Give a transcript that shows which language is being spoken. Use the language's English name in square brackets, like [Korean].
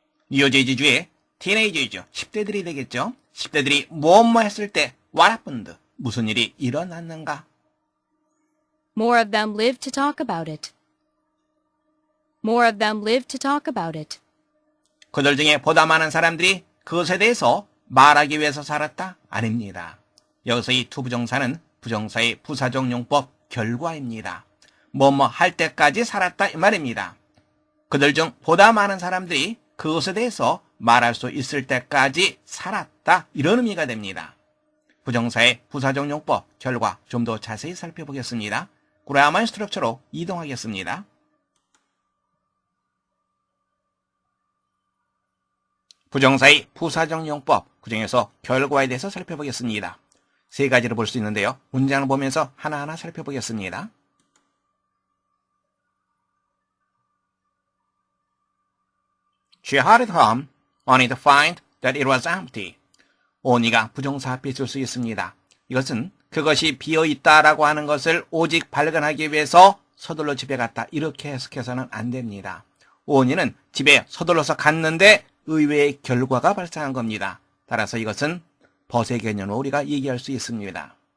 [Korean] 뉴저지주의 티네이저이죠. 10대들이 되겠죠. 10대들이 뭐뭐 했을 때 [English] what happened? [Korean] 무슨 일이 일어났는가? [English] More of them lived to talk about it. More of them lived to talk about it. [Korean] 그들 중에 보다 많은 사람들이 그것에 대해서 말하기 위해서 살았다? 아닙니다. 여기서 이 투부정사는 부정사의 부사적용법 결과입니다. 뭐뭐 할 때까지 살았다 이 말입니다. 그들 중 보다 많은 사람들이 그것에 대해서 말할 수 있을 때까지 살았다 이런 의미가 됩니다. 부정사의 부사적용법 결과 좀 더 자세히 살펴보겠습니다. 그라마의 스트럭처로 이동하겠습니다. 부정사의 부사적용법 그중에서 결과에 대해서 살펴보겠습니다. 세 가지로 볼 수 있는데요. 문장을 보면서 하나하나 살펴보겠습니다. [English] She hurried home, only to find that it was empty. [Korean] only가 부정사 앞에 있을 수 있습니다. 이것은 그것이 비어있다라고 하는 것을 오직 발견하기 위해서 서둘러 집에 갔다. 이렇게 해석해서는 안 됩니다. only는 집에 서둘러서 갔는데 의외의 결과가 발생한 겁니다. 따라서 이것은 벗의 개념으로 우리가 얘기할 수 있습니다.